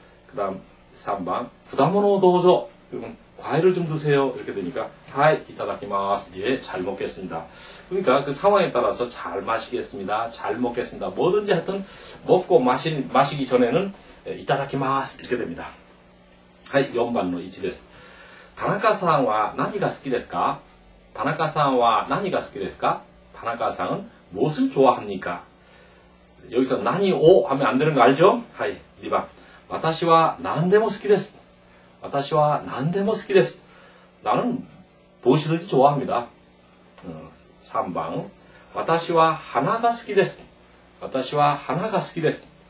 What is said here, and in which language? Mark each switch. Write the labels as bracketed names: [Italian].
[Korean] 그 다음, 3번. [Japanese] 부다모노 도우조. [Korean] 그러면 과일을 좀 드세요. 이렇게 되니까, [Japanese] 하이, 이따다키마스. [Korean] 예, 잘 먹겠습니다. 그러니까 그 상황에 따라서 잘 마시겠습니다. 잘 먹겠습니다. 뭐든지 하여튼 먹고 마시기 전에는 이따다키마스. 이렇게 됩니다. 하이, 4번의 이치です. [Japanese] 다나카さんは 何が好きですか?다나카さんは 何が好きですか? [Korean] 다나카さん은 무엇을 좋아합니까? 여기서 나니오 하면 안 되는 거 알죠? [Japanese] 하이, 2번. 私は何でも好きです.私は何でも好きです. [Korean] 나는 무엇이든지 좋아합니다. [Japanese] 3번. 私は花が好きです.私は花が好きです.